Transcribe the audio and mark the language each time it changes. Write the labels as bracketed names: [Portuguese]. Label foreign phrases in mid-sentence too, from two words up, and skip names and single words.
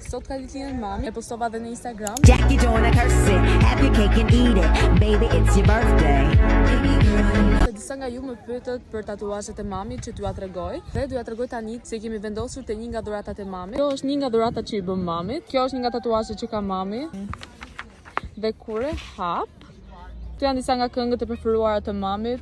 [Albanian] sot ka ditëlindjen mami, e postova edhe në Instagram. [English] Jackie doing a curse it, have your cake and eat it, baby it's your birthday. [Albanian] Dhe disa nga ju më pyetët për tatuazhet e mamit që t'ju tregoj. Dhe t'ju tregoj tani se kemi vendosur te një nga dhuratat e mamit. Kjo është një nga dhuratat që i bëm mamit. Kjo është një nga tatuazhet që ka mami. Dhe kur e hap, këto janë disa nga këngët e preferuara të mamit.